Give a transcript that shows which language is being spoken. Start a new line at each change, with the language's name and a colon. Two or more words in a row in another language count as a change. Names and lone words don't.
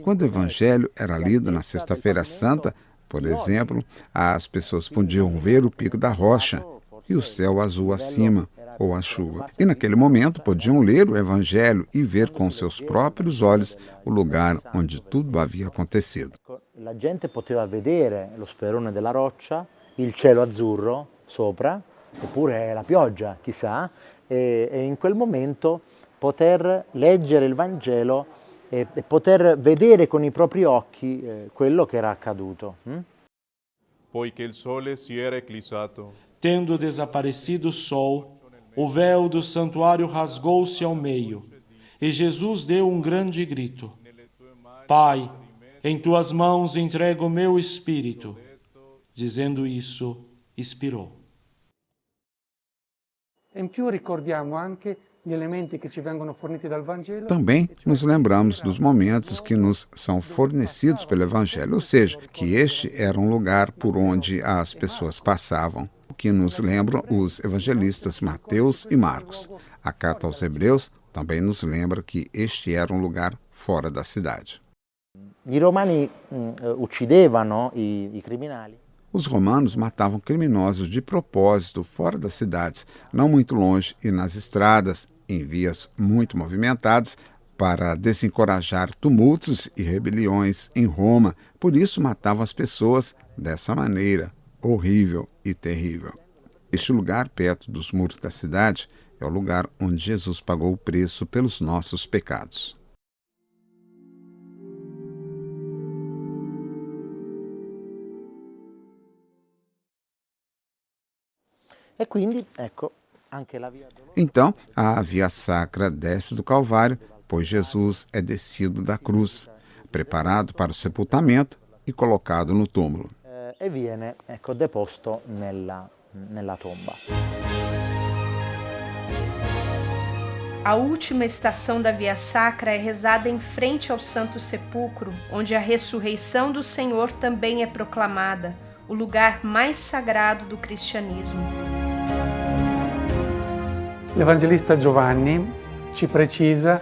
Portuguese: Quando o Evangelho era lido na Sexta-feira Santa, por exemplo, as pessoas podiam ver o pico da rocha e o céu azul acima, ou a chuva. E naquele momento podiam ler o Evangelho e ver com seus próprios olhos o lugar onde tudo havia acontecido.
Italian: La gente poteva vedere lo sperone della roccia, il cielo azzurro sopra, oppure la pioggia, chissà, e in quel momento poter leggere il Vangelo e poter vedere con i propri occhi quello che era accaduto. Poiché il sole si era eclissato.
Portuguese: Tendo desaparecido o sol, o véu do santuário rasgou-se ao meio, e Jesus deu um grande grito: Pai, em tuas mãos entrego o meu espírito. Dizendo isso, expirou.
Italian: In più ricordiamo anche gli elementi che ci vengono forniti dal Vangelo.
Portuguese: Também nos lembramos dos momentos que nos são fornecidos pelo Evangelho, ou seja, que este era um lugar por onde as pessoas passavam, o que nos lembram os evangelistas Mateus e Marcos. A carta aos Hebreus também nos lembra que este era um lugar fora da cidade.
Italian: I romani uccidevano i criminali.
Portuguese: Os romanos matavam criminosos de propósito fora das cidades, não muito longe e nas estradas, em vias muito movimentadas, para desencorajar tumultos e rebeliões em Roma. Por isso matavam as pessoas dessa maneira horrível e terrível. Este lugar, perto dos muros da cidade, é o lugar onde Jesus pagou o preço pelos nossos pecados.
Italian: E quindi, ecco, anche la via dolorosa.
Portuguese: Então, a via sacra desce do Calvário, pois Jesus é descido da cruz, preparado para o sepultamento e colocado no túmulo.
Italian: E viene, ecco, deposto nella tomba.
Portuguese: A última estação da Via Sacra é rezada em frente ao Santo Sepulcro, onde a ressurreição do Senhor também é proclamada, o lugar mais sagrado do cristianismo.
Italian: L'Evangelista Giovanni ci precisa.